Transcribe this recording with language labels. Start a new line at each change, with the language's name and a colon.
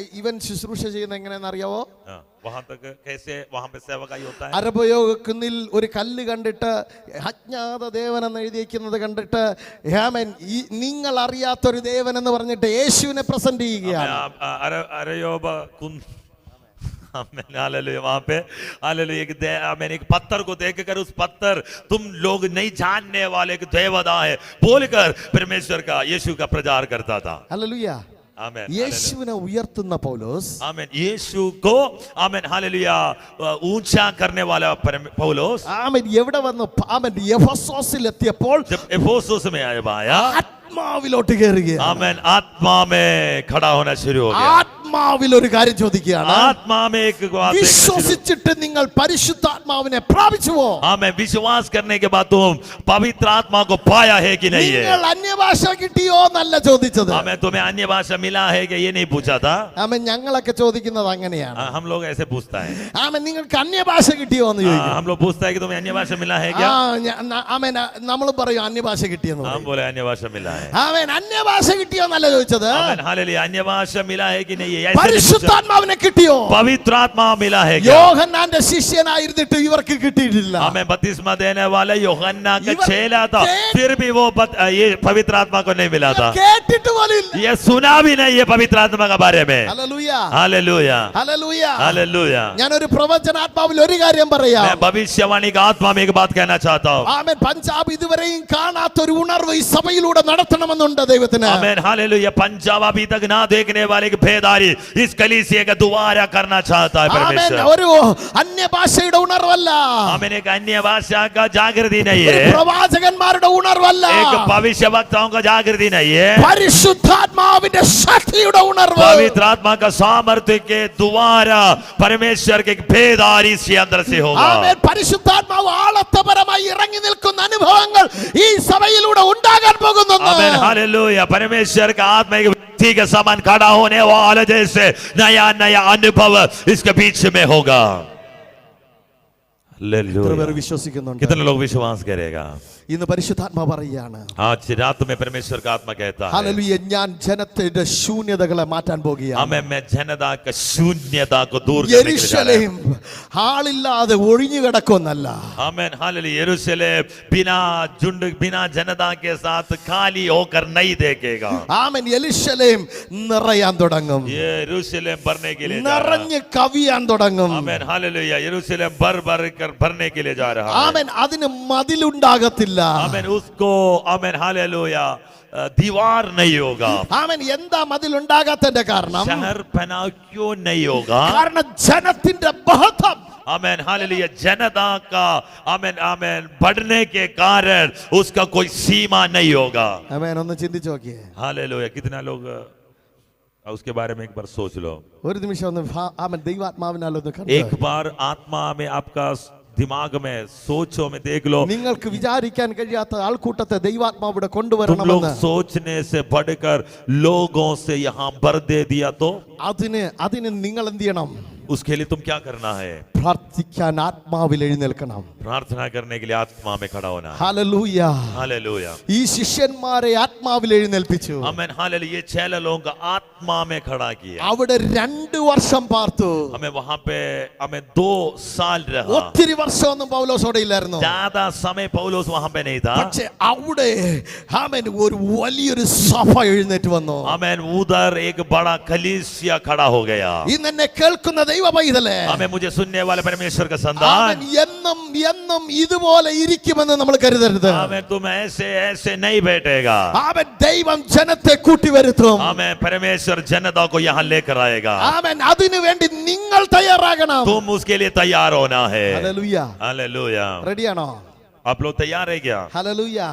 Malayalam: ഇവൻ ശുശ്രൂഷ ചെയ്യുന്ന എങ്ങനെയെന്ന് അറിയാവോ?
Hindi: वहां तक कैसे वहां पे सेवकाई होता है?
Malayalam: അരബയോഗക്കുന്നിൽ ഒരു കല്ല് കണ്ടിട്ട് അജ്ഞാത ദേവൻ എന്ന് എഴുതിയിരിക്കുന്നത് കണ്ടിട്ട് ആമേൻ നിങ്ങൾ അറിയാത്തൊരു ദേവൻ എന്ന് പറഞ്ഞിട്ട് യേശുവിനെ പ്രസന്റ് ചെയ്യുകയാണ്.
Hindi: अरयोब कुंद। हालेलुया। वहां पे हालेलुया मैंने एक पत्थर को देखकर उस पत्थर तुम लोग नहीं जानने वाले कि देवता है बोलकर परमेश्वर का यीशु का प्रचार करता था।
Malayalam: ഹല്ലേലൂയ.
Hindi: आमेन।
Malayalam: യേശുവിനെ ഉയർത്തുന്ന പൗലോസ്.
Hindi: आमेन। यीशु को आमेन। हालेलुया। ऊंचा करने वाला पौलोस
Malayalam: ആമേൻ. എവിടെ വന്നു? ആമേൻ. എഫെസോസിൽ എത്തിയപ്പോൾ
Hindi: जब एफेसुस में आया
Malayalam: ആത്മാവിലോട്ട് കയറുകയാണ്.
Hindi: आमेन। आत्मा में खड़ा होना शुरू हो गया।
Malayalam: ആത്മാവിൽ ഒരു കാര്യം ചോദിക്കുകയാണ്.
Hindi: आत्मा में एक बात देखना शुरू-
Malayalam: വിശ്വസിച്ചിട്ട് നിങ്ങൾ പരിശുദ്ധാത്മാവിനെ പ്രാപിച്ചുവോ?
Hindi: आमेन। विश्वास करने के बाद तुम पवित्र आत्मा को पाया है कि नहीं है?
Malayalam: നിങ്ങൾ അന്യഭാഷ കിട്ടിയോ എന്നല്ല ചോദിച്ചത്.
Hindi: हमें तुम्हें अन्य भाषा मिला है कि ये नहीं पूछा था।
Malayalam: ആമേൻ. ഞങ്ങളൊക്കെ ചോദിക്കുന്നത് അങ്ങനെയാണ്.
Hindi: हम लोग ऐसे पूछता है।
Malayalam: ആമേൻ. നിങ്ങൾക്ക് അന്യഭാഷ കിട്ടിയോ എന്ന് ചോദിക്കും.
Hindi: हम लोग पूछता है कि तुम्हें अन्य भाषा मिला है क्या?
Malayalam: ആമേൻ. നമ്മൾ പറയും അന്യഭാഷ കിട്ടിയെന്ന്
Hindi: हम
Malayalam: പറയും.
Hindi: बोले अन्य भाषा मिला है।
Malayalam: ആമേൻ. അന്യഭാഷ കിട്ടിയോ എന്നല്ല ചോദിച്ചത്.
Hindi: आमेन। हालेलुया। अन्य भाषा मिला है कि नहीं है ऐसे नहीं पूछा।
Malayalam: പരിശുദ്ധാത്മാവിനെ കിട്ടിയോ?
Hindi: पवित्र आत्मा मिला है क्या?
Malayalam: യോഹന്നാന്റെ ശിഷ്യനായിരുന്നിട്ട് ഇവർക്ക് കിട്ടിയിട്ടില്ല.
Hindi: हमें बपतिस्मा देने वाले यूहन्ना का इवन- चेला था फिर भी वो ये पवित्र आत्मा को नहीं मिला था।
Malayalam: കേട്ടിട്ട് പോലും ഇല്ല.
Hindi: ये सुना भी नहीं है पवित्र आत्मा के बारे में।
Malayalam: Hallelujah,
Hindi: hallelujah,
Malayalam: hallelujah.
Hindi: हालेलुया।
Malayalam: ഞാനൊരു പ്രവചനാത്മാവിൽ ഒരു കാര്യം പറയാം.
Hindi: मैं भविष्यवाणी का आत्मा में एक बात कहना चाहता हूँ।
Malayalam: ആമേൻ. പഞ്ചാബ് ഇതുവരെയും കാണാത്തൊരു ഉണർവ് ഈ സഭയിലൂടെ നടത്തണമെന്നുണ്ട് ദൈവത്തിന്.
Hindi: आमेन। हालेलुया। पंजाब अभी तक ना देखने वाले की भेदारी इस कलीसिया का दोबारा करना चाहता है
Malayalam: ആമേൻ.
Hindi: परमेश्वर।
Malayalam: ഒരു അന്യഭാഷയുടെ ഉണർവല്ല.
Hindi: आमेन। एक अन्य भाषा का जागृति नहीं
Malayalam: ഒരു
Hindi: है।
Malayalam: പ്രവാചകന്മാരുടെ ഉണർവല്ല.
Hindi: एक भविष्य वक्ताओं का जागृति नहीं है।
Malayalam: പരിശുദ്ധാത്മാവിന്റെ ശക്തിയുടെ ഉണർവ്.
Hindi: पवित्र आत्मा का सामर्थ्य के द्वारा परमेश्वर के भेदारी से अंदर से होगा।
Malayalam: ആമേൻ. പരിശുദ്ധാത്മാവ് ആളത്തപരമായി ഇറങ്ങി നിൽക്കുന്ന അനുഭവങ്ങൾ ഈ സഭയിലൂടെ ഉണ്ടാകാൻ പോകുന്നു.
Hindi: आमेन। हालेलुया। परमेश्वर का आत्मा एक व्यक्ति के समान खड़ा होने वाला जैसे नया नया अनुभव इसके बीच में होगा।
Malayalam: എത്ര പേർ വിശ്വസിക്കുന്നുണ്ട്?
Hindi: कितने लोग विश्वास करेगा?
Malayalam: ഇന്ന് പരിശുദ്ധാത്മാ പറയുകയാണ്,
Hindi: आज रात में परमेश्वर का आत्मा कहता है,
Malayalam: ഹല്ലേലൂയ, ഞാൻ ജനത്തിന്റെ ശൂന്യതകളെ മാറ്റാൻ പോകുകയാണ്.
Hindi: मैं जनता का शून्यता को दूर करने के लिए जा रहा
Malayalam: യെരൂശലേം ആളില്ലാതെ ഒഴിഞ്ഞു കിടക്കുന്നല്ല.
Hindi: Amen hallelujah. यरूशलेम बिना जनता के साथ खाली होकर नहीं देखेगा।
Malayalam: ആമേൻ. യെരൂശലേം നിറയാൻ തുടങ്ങും,
Hindi: यरूशलेम भरने के लिए जा रहा है।
Malayalam: നിറഞ്ഞ് കവിയാൻ തുടങ്ങും.
Hindi: Amen hallelujah. यरूशलेम भर कर भरने के लिए जा रहा है।
Malayalam: ആമേൻ. അതിന് മതിലുണ്ടാകത്തില്ല.
Hindi: आमेन उसको आमेन हालेलुया दीवार नहीं होगा।
Malayalam: ആമേൻ. എന്താ മതിലുണ്ടാകാത്തതിന്റെ കാരണം?
Hindi: शहर बना क्यों नहीं होगा?
Malayalam: കാരണം ജനത്തിന്റെ ബഹളം.
Hindi: Amen hallelujah. जनता का आमेन आमेन बढ़ने के कारण उसका कोई सीमा नहीं होगा।
Malayalam: ആമേൻ. ഒന്ന് ചിന്തിച്ചു നോക്കിയേ.
Hindi: हालेलुया। कितना लोग उसके बारे में एक बार सोच लो।
Malayalam: ഒരു നിമിഷം ഒന്ന് ആമേൻ ദൈവാത്മാവിനാൽ ഒന്ന് കണ്ടോ.
Hindi: एक बार आत्मा में आपका दिमाग में सोचो में देख लो।
Malayalam: നിങ്ങൾക്ക് വിചാരിക്കാൻ കഴിയാത്ത ആൾക്കൂട്ടത്തെ ദൈവാത്മാവ് ഇവിടെ
Hindi: तुम लोग
Malayalam: കൊണ്ടുവരണമെന്ന്.
Hindi: सोचने से बढ़कर लोगों से यहाँ भर दे दिया तो
Malayalam: അതിന് നിങ്ങൾ എന്ത് ചെയ്യണം?
Hindi: उसके लिए तुम क्या करना है?
Malayalam: പ്രാർത്ഥിക്കാൻ ആത്മാവിൽ എഴുന്നേൽക്കണം.
Hindi: प्रार्थना करने के लिए आत्मा में खड़ा होना है।
Malayalam: ഹല്ലേലൂയ.
Hindi: हालेलुया।
Malayalam: ഈ ശിഷ്യന്മാരെ ആത്മാവിൽ എഴുന്നേൽപ്പിച്ചു.
Hindi: Amen hallelujah. ये 6 लोगों का आत्मा में खड़ा किया।
Malayalam: അവിടെ 2 വർഷം പാർത്തു.
Hindi: हमें वहां पे हमें 2 साल रहा।
Malayalam: ഒത്തിരി വർഷമൊന്നും പൗലോസ് അവിടെ ഇല്ലായിരുന്നു.
Hindi: ज्यादा समय पौलुस वहां पे नहीं था।
Malayalam: പക്ഷേ അവിടെ ആമേൻ ഒരു വലിയൊരു സഭ എഴുന്നേറ്റ് വന്നു.
Hindi: आमेन उधर एक बड़ा कलीसिया खड़ा हो गया।
Malayalam: ഇന്ന് എന്നെ കേൾക്കുന്ന ദൈവ പൈതലേ,
Hindi: हमें मुझे सुनने वाले परमेश्वर का
Malayalam: ആമേൻ,
Hindi: संतान,
Malayalam: എന്നും എന്നും ഇതുപോലെ ഇരിക്കുമെന്ന് നമ്മൾ കരുതരുത്.
Hindi: आमेन तुम ऐसे नहीं बैठेगा।
Malayalam: ആമേൻ. ദൈവം ജനത്തെ കൂട്ടിവരുത്തും.
Hindi: आमेन परमेश्वर जनता को यहाँ लेकर आएगा।
Malayalam: ആമേൻ. അതിനു വേണ്ടി നിങ്ങൾ തയ്യാറാകണം.
Hindi: तुम उसके लिए तैयार होना है।
Malayalam: ഹല്ലേലൂയ.
Hindi: हालेलुया।
Malayalam: റെഡിയാണോ?
Hindi: आप लोग तैयार है क्या?
Malayalam: ഹല്ലേലൂയ.